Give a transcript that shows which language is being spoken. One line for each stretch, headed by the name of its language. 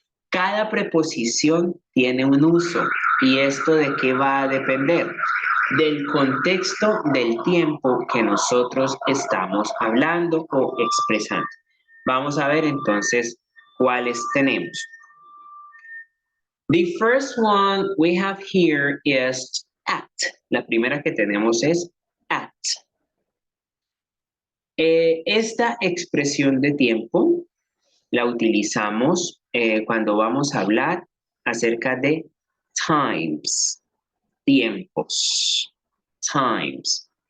Spanish: Cada preposición tiene un uso. ¿Y esto de qué va a depender? Del contexto del tiempo que nosotros estamos hablando o expresando. Vamos a ver entonces cuáles tenemos.
English: The first one we have here is at.
Spanish: La primera que tenemos es at. Esta expresión de tiempo la utilizamos cuando vamos a hablar acerca de times, tiempos, times.